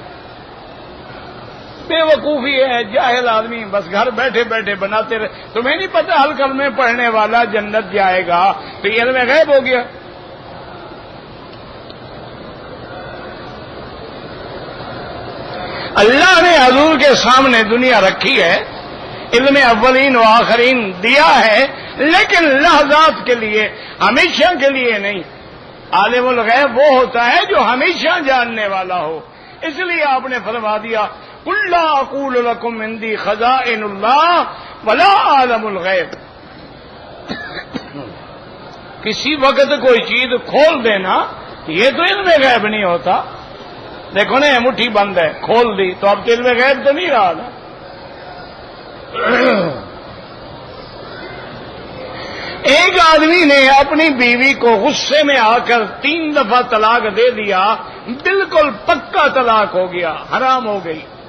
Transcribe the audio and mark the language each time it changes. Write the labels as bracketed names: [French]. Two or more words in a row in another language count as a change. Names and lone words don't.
[Urdu] بے وقوفی ہے، جاہل آدمی بس گھر بیٹھے بیٹھے بناتے رہے۔ تمہیں نہیں پتہ ہر کلمے پڑھنے والا جنت جائے گا، تو یہ علم غیب ہو گیا۔ اللہ نے حضور کے سامنے دنیا رکھی ہے، علم اولین و آخرین دیا ہے، لیکن لحظات کے لیے، ہمیشہ کے لیے نہیں۔ عالم الغیب وہ ہوتا ہے جو ہمیشہ جاننے والا ہو، اس لیے آپ نے فرما دیا [Arabic] قل لا اقول لکم عندی خزائن اللہ ولا عالم الغیب۔ [Urdu] کسی وقت کوئی چیز کھول دینا یہ تو علم غیب نہیں ہوتا۔ دیکھو نا مٹھی بند ہے، کھول دی تو اب علم غیب تو نہیں رہا نا۔ ایک آدمی نے اپنی بیوی کو غصے میں آ کر 3 دفعہ طلاق دے دیا، بالکل پکا طلاق ہو گیا، حرام ہو گئی۔